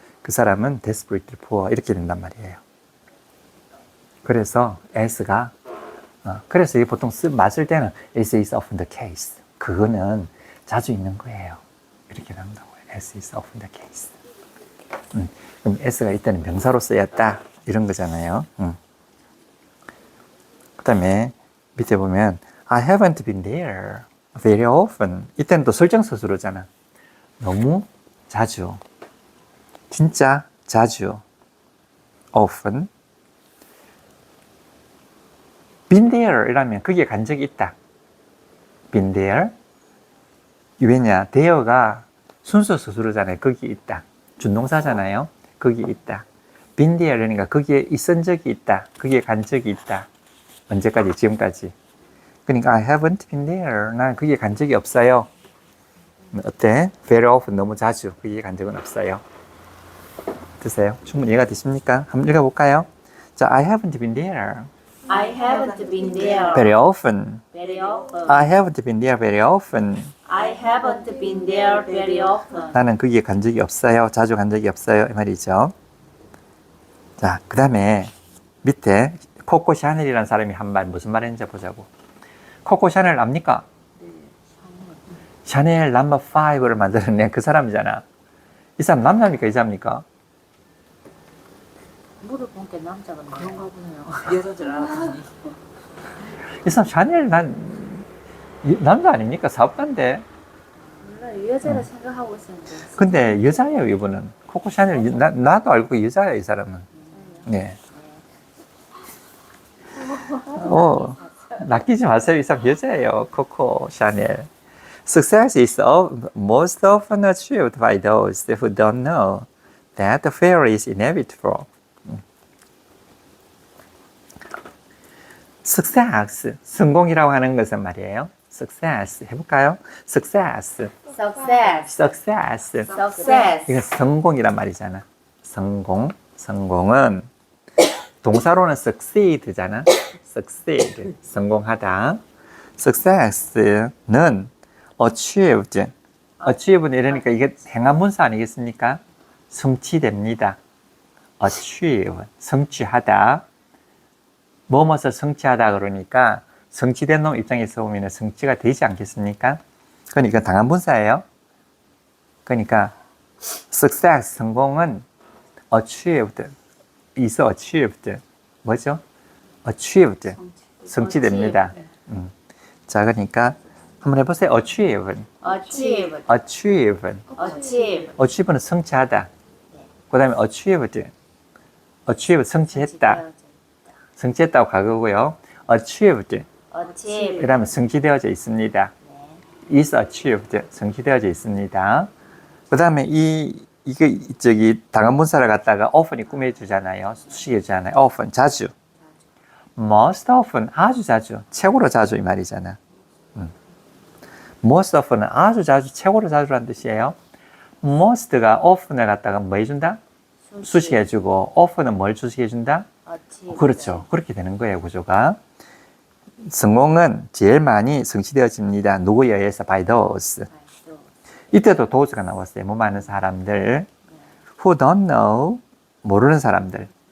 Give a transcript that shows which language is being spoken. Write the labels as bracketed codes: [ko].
[ko] 그 사람은 [en] desperately poor [ko] 이렇게 된단 말이에요. 그래서 as가 그래서 보통 맞을 때는 [en] as is often the case. [ko] 그거는 자주 있는 거예요. 이렇게 나온다고요. [en] as is often the case. [ko] 그럼 as가 이때는 명사로 쓰였다 이런 거잖아요. 그 다음에 밑에 보면 [en] I haven't been there very often. [ko] 이때는 또 설정서술어잖아. 너무 자주, 진짜 자주, often. [en] been there [ko] 이라면 거기에 간 적이 있다. [en] been there. [ko] 왜냐? there가 순수 서술어잖아요. 거기 있다. 준동사잖아요. 거기 있다. been there 그러니까 거기에 있은 적이 있다. 거기에 간 적이 있다. 언제까지? 지금까지. 그러니까 [en] I haven't been there. [ko] 난 거기에 간 적이 없어요. 어때? [en] very often [ko] 너무 자주 거기에 간 적은 없어요. 드세요? 충분히 이해가 되십니까? 한번 읽어볼까요? 자, [en] I haven't been there I haven't been there very often. very often. I haven't been there very often. I haven't been there very often. [ko] 나는 거기에 간 적이 없어요. 자주 간 적이 없어요. 이 말이죠. 자, 그 다음에 밑에 코코 샤넬이라는 사람이 한 말 무슨 말 했는지 보자고. 코코 샤넬 압니까? 샤넬 넘버 5를 만들어낸 그 사람이잖아. 이 사람 남자입니까? 여자입니까? 물어본 게 남자가 그런가 보네요. 여자인 줄 알았더니. 이 사람 샤넬 남자 아닙니까? 사업가인데. 몰라요. 여자라 생각하고 있었는데. 근데 여자예요, 이분은. 코코 샤넬, 나도 알고 여자예요, 이 사람은. 네. 낚이지 마세요. 이 사람 여자예요, 코코 샤넬. [en] Success is most often achieved by those who don't know that the failure is inevitable. [ko] Success, 성공이라고 하는 것은 말이에요. Success, 해볼까요? [en] Success, Success. success. Success. [ko] 이건 성공이란 말이잖아. 성공은 동사로는 succeed잖아. succeed, 성공하다. success는 achieve는 이러니까 이게 행한문사 아니겠습니까? 성취됩니다. achieve, 성취하다. 뭐뭐서 성취하다 그러니까 성취된 놈 입장에서 보면 성취가 되지 않겠습니까? 그러니까 당한분사예요. 그러니까 success, 성공은 achieved, [en] is achieved. [ko] 뭐죠? achieved, 성취됩니다. 자, 그러니까 한번 해보세요. [en] achieve, Achieve. achieve. Achieve. [ko] achieve는 성취하다. 그 다음에 achieved, 성취했다. 성취했다고 과거고요. achieved, [en] Achieve. [ko] 그러면 성취되어져 있습니다. [en] is achieved, [ko] 성취되어져 있습니다. 그 다음에 이게 당한분사를 갖다가 often이 꾸며주잖아요. 수식해주잖아요. often, 자주. [en] most often, [ko] 아주 자주, 최고로 자주 이 말이잖아. [en] most often [ko] 은 아주 자주, 최고로 자주라는 뜻이에요. most가 often을 갖다가 뭐 해준다? 수식해주고, often은 뭘 수식해준다? [en] Achieve. [ko] 그렇죠. 그렇게 되는 거예요, 구조가. 성공은 제일 많이 성취되어집니다. 누구에 의해서? [en] by those. [ko] 이때도 those가 나왔어요. 뭐 많은 사람들. [en] who don't know, [ko] 모르는 사람들.